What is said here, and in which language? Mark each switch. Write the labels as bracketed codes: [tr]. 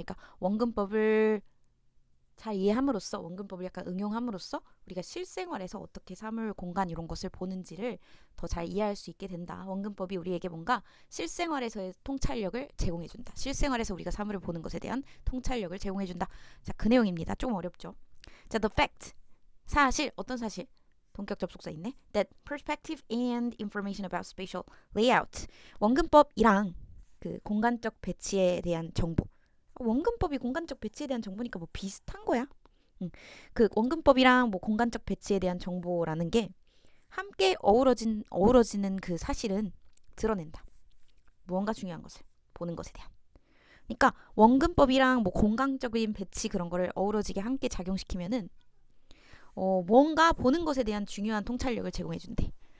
[ko] 그러니까 원근법을 잘 이해함으로써 원근법을 약간 응용함으로써 우리가 실생활에서 어떻게 사물, 공간 이런 것을 보는지를 더 잘 이해할 수 있게 된다. 원근법이 우리에게 뭔가 실생활에서의 통찰력을 제공해준다. 실생활에서 우리가 사물을 보는 것에 대한 통찰력을 제공해준다. 자, 그 내용입니다. 좀 어렵죠. 자, the fact 사실 어떤 사실? 동격 접속사 있네. [en] That perspective and information about spatial layout [ko] 원근법이랑 그 공간적 배치에 대한 정보. 원근법이 공간적 배치에 대한 정보니까 뭐 비슷한 거야. 그 원근법이랑 뭐 공간적 배치에 대한 정보라는 게 함께 어우러지는 그 사실은 드러낸다. 무언가 중요한 것을 보는 것에 대한. 그러니까 원근법이랑 뭐 공간적인 배치 그런 거를 어우러지게 함께 작용시키면은 뭔가 보는 것에 대한 중요한 통찰력을 제공해준대.